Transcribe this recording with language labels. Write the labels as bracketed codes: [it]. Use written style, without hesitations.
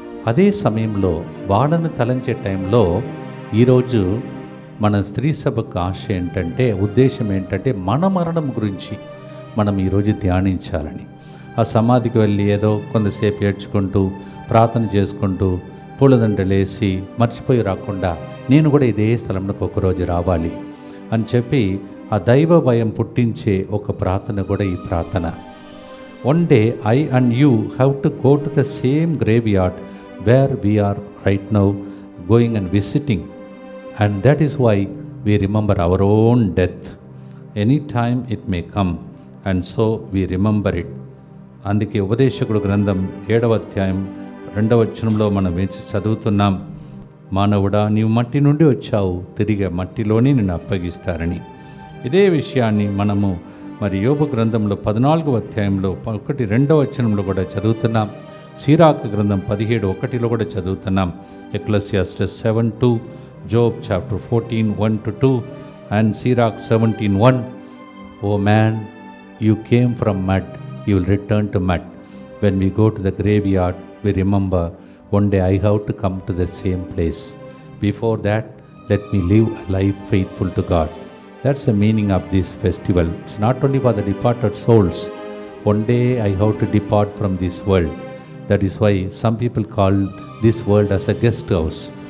[te] అదే సమయంలో వాళ్ళను తలంచే టైంలో ఈరోజు మన స్త్రీ సభకు ఆశ ఏంటంటే, ఉద్దేశం ఏంటంటే, మన మరణం గురించి మనం ఈరోజు ధ్యానించాలని. ఆ సమాధికి వెళ్ళి ఏదో కొంతసేపు ఏడ్చుకుంటూ ప్రార్థన చేసుకుంటూ పూలదండలేసి మర్చిపోయి రాకుండా, నేను కూడా ఇదే స్థలంలోకి ఒకరోజు రావాలి అని చెప్పి ఆ దైవ భయం పుట్టించే ఒక ప్రార్థన కూడా ఈ ప్రార్థన. [en] One day I and you have to go to the same graveyard where we are right now going and visiting, and that is why we remember our own death. Any time it may come, and so we remember it. [te] అందుకే ఉపదేశకుడు గ్రంథం 7వ అధ్యాయం 2వ వచనంలో మనం చదువుతున్నాం, మానవుడా నీవు మట్టి నుండి వచ్చావు, తిరిగి మట్టిలోనే నిన్ను అప్పగిస్తారని. ఇదే విషయాన్ని మనము మరి యోబు గ్రంథంలో 14వ అధ్యాయంలో 1-2వ వచనంలో కూడా చదువుతున్నాం. సీరాకు గ్రంథం 17:1 కూడా చదువుతున్నాం. ఎక్లెసియాస్టస్ 7:2, Job chapter 14:1-2 and Sea Rock 17:1. [en] Oh man, you came from mud, you will return to mud. When we go to the graveyard, we remember one day I have to come to the same place. Before that, let me live a life faithful to God. That's the meaning of this festival. It's not only for the departed souls. One day I have to depart from this world. That is why some people call this world as a guest house.